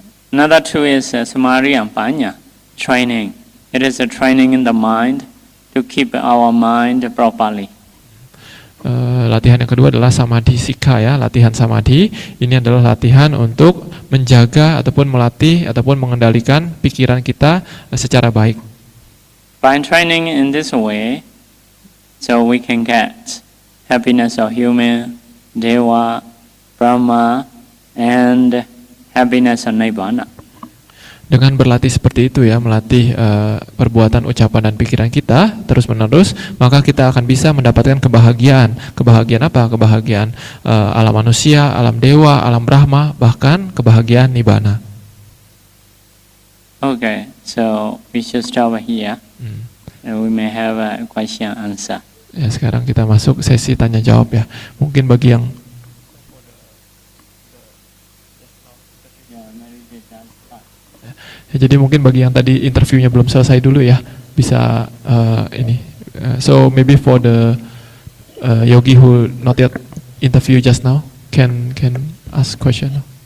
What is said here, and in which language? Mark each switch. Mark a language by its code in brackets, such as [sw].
[en] Another two is samadhi and panya training. It is a training in the mind to keep our mind properly. [id] Latihan yang kedua adalah samadhi sikha ya, latihan samadhi. Ini adalah latihan untuk menjaga ataupun melatih ataupun mengendalikan pikiran kita secara baik. [en] By training in this way, so we can get happiness of human, Deva, Brahma, and happiness of Nibbana. [id] Dengan berlatih seperti itu ya, melatih perbuatan, ucapan, dan pikiran kita terus-menerus, maka kita akan bisa mendapatkan kebahagiaan. Kebahagiaan apa? Kebahagiaan alam manusia, alam dewa, alam Brahma, bahkan kebahagiaan Nibbana. [en] Okay, so we should stop here. And we may have a question and answer. [id] Ya, sekarang kita masuk sesi tanya jawab ya. Mungkin bagi yang ya, jadi mungkin bagi yang tadi interviewnya belum selesai dulu ya, bisa ini. [en] So maybe for the yogi who not yet interview just now, can ask question.